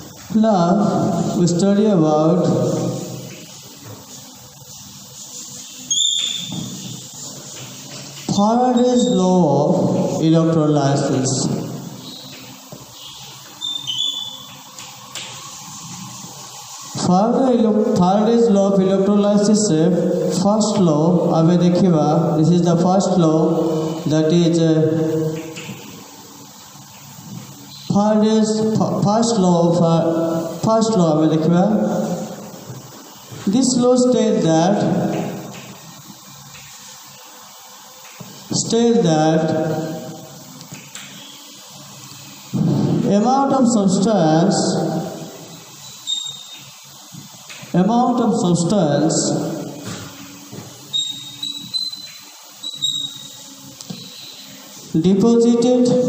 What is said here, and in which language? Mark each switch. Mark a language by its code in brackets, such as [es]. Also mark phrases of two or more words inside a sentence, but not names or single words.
[en] Now we study about Faraday's law of electrolysis. Faraday's law of electrolysis first law [or] ଆବେ ଦେଖିବା. [en] This is the first law, that is Faraday's first law [or] ଆବେ ଦେଖିବା. [en] This law states that amount of substance deposited